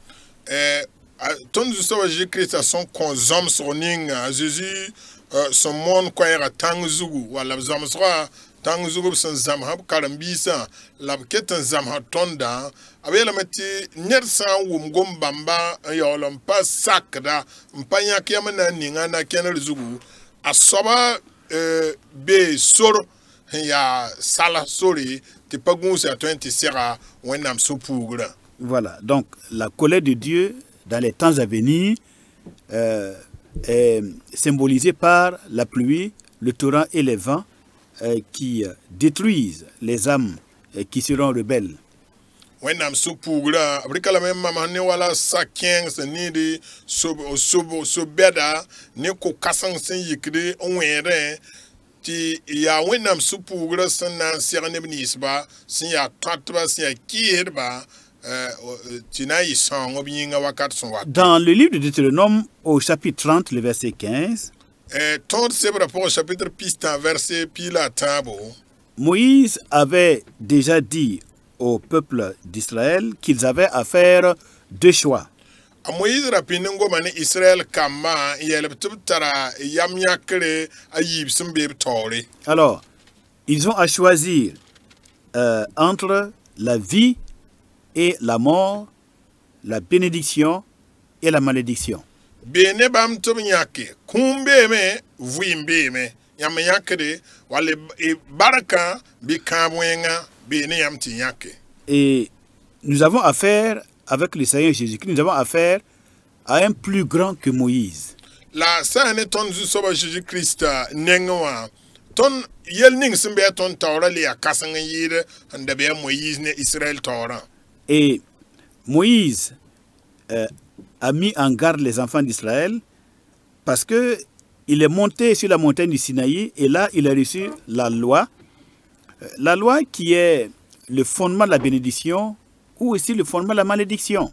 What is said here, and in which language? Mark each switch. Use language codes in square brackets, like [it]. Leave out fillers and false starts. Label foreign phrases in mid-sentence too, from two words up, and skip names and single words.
[mos] Tõnd zu-soabã Jésus-Christ a sẽn kõ zõmsg ninga a Zeezi sẽn moon koɛɛga tãng zugu wala b zõmsgã tãng zugu b sẽn zãmsa b karen-biisã la b ket n zãmsa tõndã a b yeelame tɩ ned sã n wʋm gom-bãmba n yaool n pa sakda n pa yãk yam na n ninga na kẽnr zugu a soaba bee sor sẽn yaa sala sore tɩ pa gũuse a tõe n tɩ sega wẽnnaam sũ-puugrã. [fr] Voilà, donc la colère de Dieu dans les temps à venir est symbolisée par la pluie, le torrent et les vents qui détruisent les âmes qui seront rebelles. [mos] Wẽnnaam sũ-puugrã b rɩka lame mams ne wala sa-kẽeng sẽn neede so-bɛda ne ko-kãseng sẽn yikde n wẽedẽ tɩ yaa wẽnnaam sũ-puugrã sẽn na n seg neb ninsba sẽn yaa tõatba sẽn yaa kɩɩsdba tɩ na n yɩ sãoong b yĩnga wakat sẽn wat. [fr] Dans le livre de Deutéronome, au chapitre 30, le verset 15, [mos] tõod sebra pʋgẽ chapitre pistã verset pila a tãabo, [fr] Moïse avait déjà dit au peuple d'Israël qu'ils avaient à faire deux choix. [mos] a Moïse ra pĩnd n goma ne Israël kambã n yɛlb tɩ b tara yam yãkre a yiib sẽn be b taoore. [fr] Alors, ils ont à choisir entre la vie et la mort, la bénédiction et la malédiction. [mos] Bee ne bãmb tɩ b yãke kũum beeme vɩɩm beeme yãmb yãkde wall barkã bɩ kãab wẽnga bee ne yãmb tɩ yãke. [fr] Et nous avons affaire, avec le Seigneur Jésus-Christ, nous avons affaire à un plus grand que Moïse. [mos] La sã ne tõnd zu-soabã Jésus-Krista nengẽ wã tõnd yɛl ning sẽn be a tõnd taoorã le yaa kãseng n yɩɩd n da be a Moïse ne Israël taoorã. [fr] Et Moïse a mis en garde les enfants d'Israël parce que il est monté sur la montagne du Sinaï et là il a reçu la loi qui est le fondement de la bénédiction ou aussi le fondement de la malédiction.